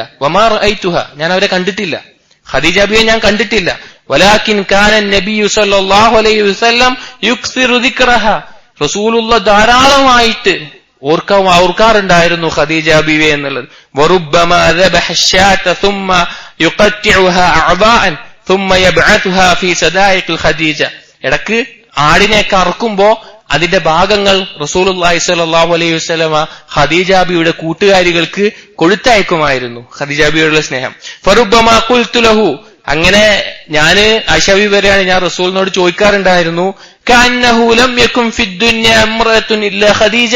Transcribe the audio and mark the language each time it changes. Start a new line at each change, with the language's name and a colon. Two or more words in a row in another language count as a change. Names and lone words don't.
Arabic: وما رأيتها,
Malayalam: ഞാൻ അവരെ കണ്ടിട്ടില്ല, ഖദീജ ബീവിയെ ഞാൻ കണ്ടിട്ടില്ല.
Arabic: ولكن كان النبي صلى الله عليه وسلم يكثر ذكرها,
Malayalam: റസൂലുള്ള ധാരാളമായിട്ട് ഓർക്കാറുണ്ടായിരുന്നു ഖദീജ ബീവിയെ എന്നുള്ളത്.
Arabic: وربما ذبح الشاة ثم يقطعها أعضاء ثم يبعثها في صدائق ഖദീജ.
Malayalam: ഇടക്ക് ആടിനെ കറക്കുമ്പോ അതിന്റെ ഭാഗങ്ങൾ
Arabic: رسول الله صلى الله عليه وسلم
Malayalam: ഖദീജ ബീവിയുടെ കൂട്ടുകാരികൾക്ക് കൊടുത്തയക്കുമായിരുന്നു. ഖദീജ ബീവിയുടെ സ്നേഹം.
Arabic: فربما قلت له,
Malayalam: അങ്ങനെ ഞാന് ആയിഷ ബീവി പറയാണ്, ഞാൻ റസൂലിനോട് ചോദിക്കാറുണ്ടായിരുന്നു,
Arabic: كأنه لم يكن في الدنيا امرأة إلا خديجة.